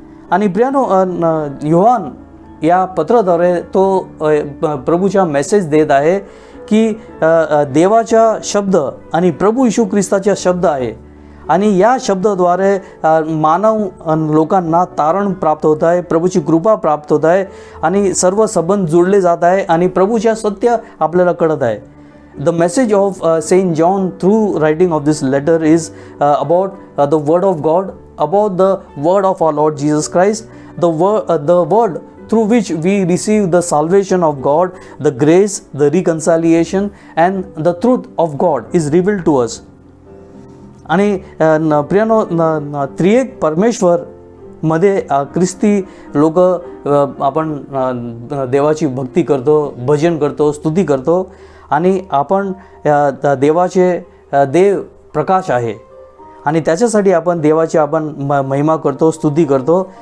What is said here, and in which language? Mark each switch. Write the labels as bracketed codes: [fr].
[mr] आणि प्रियानो, योहान या पत्राद्वारे तो प्रभूचा मेसेज देत आहे की देवाचा शब्द आणि प्रभू येशू ख्रिस्ताचा शब्द आहे आणि या शब्दाद्वारे मानव लोकांना तारण प्राप्त होत आहे, प्रभूची कृपा प्राप्त होत आहे आणि सर्व संबंध जोडले जात आहे आणि प्रभूच्या सत्य आपल्याला कळत आहे. [en] The message of Saint John through writing of this letter is about the word of God, about the word of our Lord Jesus Christ, the word through which we receive the salvation of God, the grace, the reconciliation and the truth of God is revealed to us. [mr] आणि प्रियानो, त्रिएक परमेश्वर मध्ये ख्रिस्ती लोक आपण देवाची भक्ती करतो, भजन करतो, स्तुती करतो आणि आपण देवाचे देव प्रकाश आहे आणि त्याच्यासाठी आपण देवाची महिमा करतो, स्तुती करतो.